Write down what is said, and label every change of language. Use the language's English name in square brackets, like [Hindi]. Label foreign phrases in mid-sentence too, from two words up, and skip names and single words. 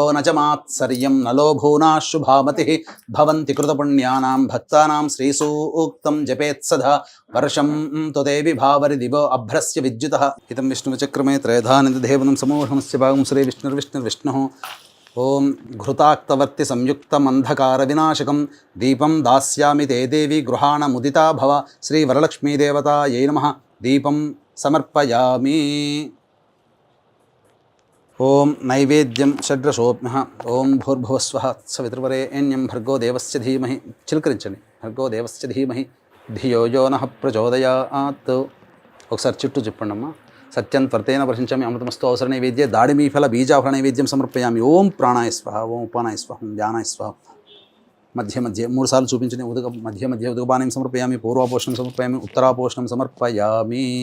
[Sanskrit] न च मात्सर्यं न लोभो शुभामतिः भवन्ति कृतपुण्यानां भक्तानां श्रीसूक्तं जपेत्सदा वर्षं तु ते विभावरि दिवो अभ्रस्य विद्युतः इदं विष्णुचक्रमे त्रयधानिदेवनं समूहमस्य भागं श्रीविष्णुर्विष्णुर्विष्णुः ओं घृताक्तवर्ति संयुक्तमंधकारविनाशकं दीपं दास्यामि ते देवी गृहाणमुदिता भव श्रीवरलक्ष्मीदेवतायै नमः दीपं समर्पयामि ओं नैवेद्यं षड्रसोऽप्यः ओं भूर्भुवस्वः सवितृवरेण्यं भर्गो देवस्य धीमहि चिलकरिंचंడి भर्गो देवस्य धीमहि धियो यो नः प्रचोदयात् [Telugu] ఒకసారి చుట్టూ చెప్పండి అమ్మా [Sanskrit] సత్యం త్వర్తేన వర్షించామి అమృతమస్తు అవసర నైవేద్య దాడిమీఫల బీజాఫల నైవేద్యం సమర్పయామి ఓం ప్రాణాయ స్వహ ఓం ఉపానాయ స్వహ ఓం ధ్యానాయ స్వహ [Telugu] మధ్య మధ్య 3 సార్లు చూపించండి [Sanskrit] మధ్య మధ్య ఉదకపానం సమర్పయామి పూర్వాపోషణం సమర్పయామి ఉత్తరాపోషణం సమర్పయామి